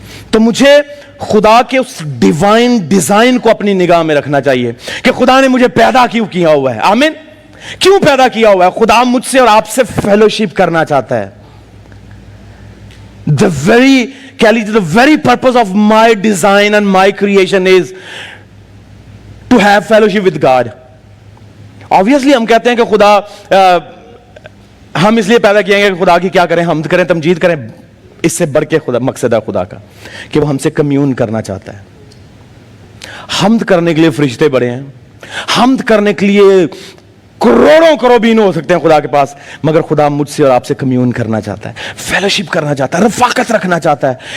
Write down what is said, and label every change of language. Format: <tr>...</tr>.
<ur>تو مجھے خدا کے اس ڈیوائن ڈیزائن کو اپنی نگاہ میں رکھنا چاہیے کہ خدا نے مجھے پیدا کیوں کیا ہوا ہے. آمین. کیوں پیدا کیا ہوا ہے؟ خدا مجھ سے اور آپ سے فیلوشپ کرنا چاہتا ہے.</ur> <en>The very purpose of my design and my creation is to have fellowship with God.</en> <ur>Obviously ہم کہتے ہیں کہ خدا ہم اس لیے پیدا کیے ہیں کہ خدا کی کیا کریں, حمد کریں, تمجید کریں. اس سے بڑھ کے خدا مقصد ہے خدا کا کہ وہ ہم سے کمیون کرنا چاہتا ہے. حمد کرنے کے لیے فرشتے بڑے ہیں, حمد کرنے کے لیے کروڑوں کروڑین ہو سکتے ہیں خدا کے پاس, مگر خدا مجھ سے اور آپ سے کمیون کرنا چاہتا ہے, فیلوشپ کرنا چاہتا ہے, رفاقت رکھنا چاہتا ہے.</ur>